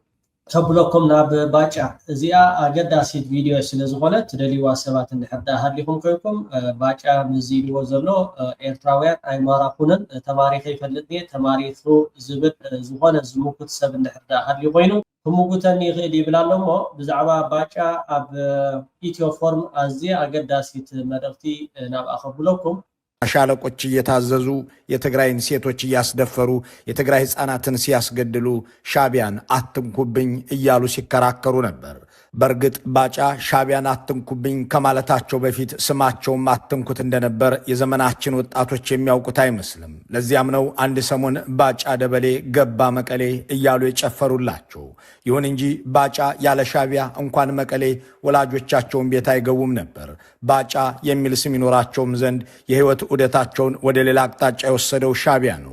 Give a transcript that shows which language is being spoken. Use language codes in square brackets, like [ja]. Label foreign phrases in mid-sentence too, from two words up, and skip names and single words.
[ti] ተብለኩም ናብ ባጫ እዚኣ ኣገዳሲት ቪድዮ ስለ ዝኾነት ትደልይዋ ሰባት እንድሕር ሃሊኹም ኮይንኩም ባጫ ምዝኢልዎ ዘሎ ኤርትራውያን ኣይማራኹንን ተማሪኸ ይፈልጥ እየ ተማሪኹ ዝብል ዝኾነ ዝምኩት ሰብ እንድሕር ሃሊ ኮይኑ ክምጉተኒ ይኽእል ይብል ኣሎ እሞ ብዛዕባ ባጫ ኣብ ኢትዮፎርም ኣዝያ ኣገዳሲት መልእኽቲ ናብኣ ከብለኩም [am] ሻለቆች እየታዘዙ የትግራይን ሴቶች እያስደፈሩ የትግራይ ህፃናትን ሲያስገድሉ ሻቢያን አትንኩብኝ እያሉ ሲከራከሩ ነበር። በርግጥ ባጫ ሻቢያን አትንኩብኝ ከማለታቸው በፊት ስማቸውም አትንኩት እንደነበር የዘመናችን ወጣቶች የሚያውቁት አይመስልም። ለዚያም ነው አንድ ሰሞን ባጫ ደበሌ ገባ መቀሌ እያሉ የጨፈሩላቸው። ይሁን እንጂ ባጫ ያለ ሻቢያ እንኳን መቀሌ ወላጆቻቸውን ቤት አይገቡም ነበር። ባጫ የሚል ስም ይኖራቸውም ዘንድ የህይወት ዑደታቸውን ወደ ሌላ አቅጣጫ የወሰደው ሻቢያ ነው።